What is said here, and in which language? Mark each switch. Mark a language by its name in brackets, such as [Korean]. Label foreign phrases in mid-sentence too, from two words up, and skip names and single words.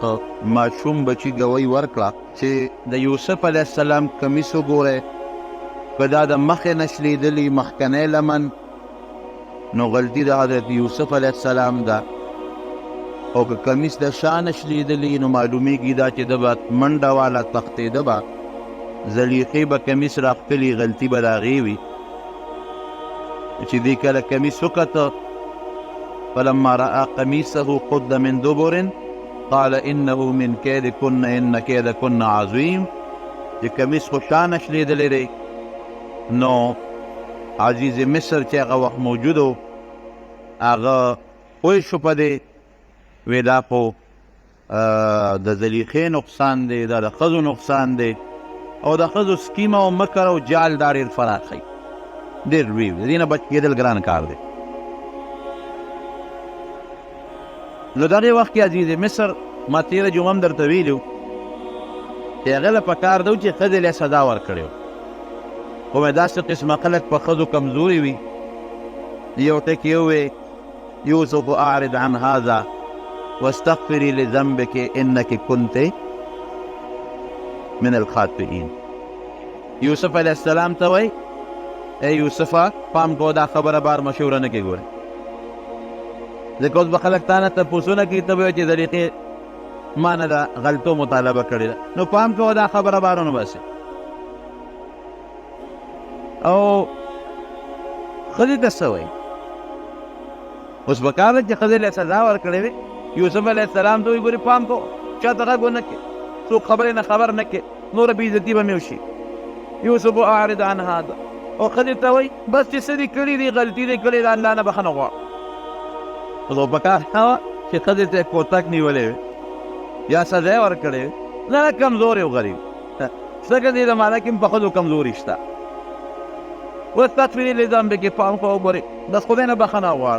[Pashto] ماشوم بچي ګوی ورکړه چې د یوسف [Arabic] علیه السلام [Pashto] کمیس وګورئ، که دا د مخې نه شلیدلي مخکنی لمن نو غلطي د حضرت یوسف [Arabic] علیه السلام [Pashto] ده، او که کمیس د شا نه شلیدلي نو معلومیږي دا چې ده به منډه والا تختېده به، زلیخې به کمیس راښکلي، غلطي به د هغې وي. چې دی کله کمیس وکته، [Arabic] فلما رأى قمیصه قد من دبر قال انه من کیدکن ان کیدکن عظیم. [Pashto] چې کمیس خو شا نه شلیدلی دی، نو عزیز مصر چې هغه وخت موجود و هغه پوه شو په دې، وی دا خو د زلیخې نقصان دی، دا د ښځو نقصان دی، او د ښځو سکیم او مکر او جال دا ډېر فراخوي، ډېر لوی وي، د دې نه بچ کېدل ګران کار دی. نو دغې وخت کې عزیز مصر ما تېره جمعه هم درته ویلي وو چې هغه له پکار ده چې ښځې له سزا ورکړې وه، خو مې داسې قسمه خلک په ښځو کمزوري وي. یو ټکي ووې [Arabic] یوسف اعرض عن هذا واستغفري لذنبك انك كنت من الخاطئين. [Pashto] یوسف [Arabic] علیه السلام [Pashto] ته وایي ای یوسفه پام کو دا خبره بار مشوره نه کې ګوره، ځکه اوس به خلک تا نه تپوسونه کوي، ته به وایې چې طریقې ما نه ده غلطو مطالبه کړې ده، نو پام کوه دا خبره بار ونه باسې. او ښځې ته څه وایي؟ اوس پکار ده چې ښځې له سزا ورکړې وې. یوسف [Arabic] علیه السلام [Pashto] ته وایي ګورې پام کوه چا ته غږ ونه کړې، څوک خبرې نه خبر نه کړې، نوره بې عزتي به مې وشي. [Arabic] یوسف اعرض عن هذا، [Pashto] او ښځې ته وایي بس چې څه دې کړي دي غلطي دې کړې ده الله نه بښنه غواړه. خو پکار دا وه چې ښځې ته یې کوتک نیولې وې یا سزا یې ورکړې وې. نه کمزورې او غریب ځکه دې زمانه کې هم په ښځو کمزوري شته. [Arabic] واستغفري لذنبك، [Pashto] پام کوه وګورې بس خدای نه بښنه غواړه.